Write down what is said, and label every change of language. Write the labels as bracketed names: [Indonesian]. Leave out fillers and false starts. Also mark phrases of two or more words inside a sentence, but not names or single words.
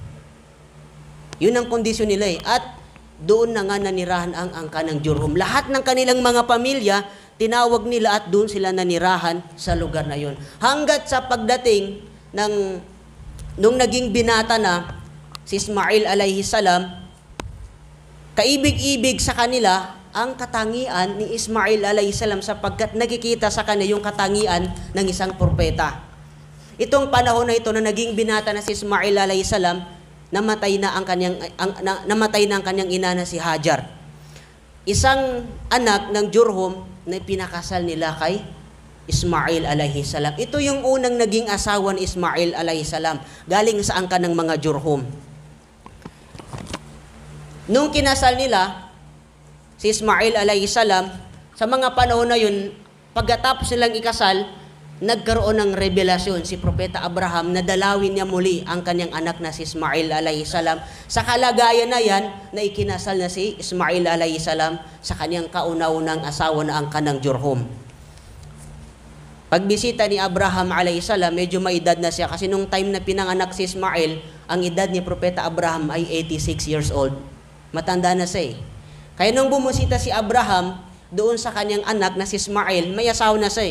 [Filipino] Yun ang kondisyon nila eh. At doon na nga nanirahan ang angkan ng Jurhum. Lahat ng kanilang mga pamilya, tinawag nila at doon sila nanirahan sa lugar na yun. Hanggat sa pagdating nung naging binata na, si Ismail [Arabic] عليه السلام, [Filipino] kaibig-ibig sa kanila ang katangian ni Ismail [Arabic] عليه السلام [Filipino] sapagkat nakikita sa kanya yung katangian ng isang propeta. Itong panahon na ito na naging binata na si Ismail [Arabic] عليه السلام, [Filipino] namatay na ang kanyang ina na si Hajar. Isang anak ng Jurhum na pinakasal nila kay Ismail [Arabic] عليه السلام. [Filipino] Ito yung unang naging asawa ni Ismail [Arabic] عليه السلام. [Filipino] Galing sa angkan ng mga Jurhum. Nung kinasal nila si Ismail [Arabic] عليه السلام, [Filipino] sa mga panahon na yun, pagkatapos nilang ikasal, nagkaroon ng revelasyon si Propeta Abraham na dalawin niya muli ang kanyang anak na si Ismail [Arabic] عليه السلام. [Filipino] Sa kalagayan na yan, na ikinasal na si Ismail [Arabic] عليه السلام [Filipino] sa kanyang kauna-unang asawa na angkan ng Jurhum. Pagbisita ni Abraham [Arabic] عليه السلام, [Filipino] medyo maedad na siya kasi nung time na pinanganak si Ismail, ang edad ni Propeta Abraham ay 86 [English] years old. [Filipino] Matanda na siya eh. Kaya nung bumusita si Abraham doon sa kanyang anak na si Ismail, may asawa na siya eh.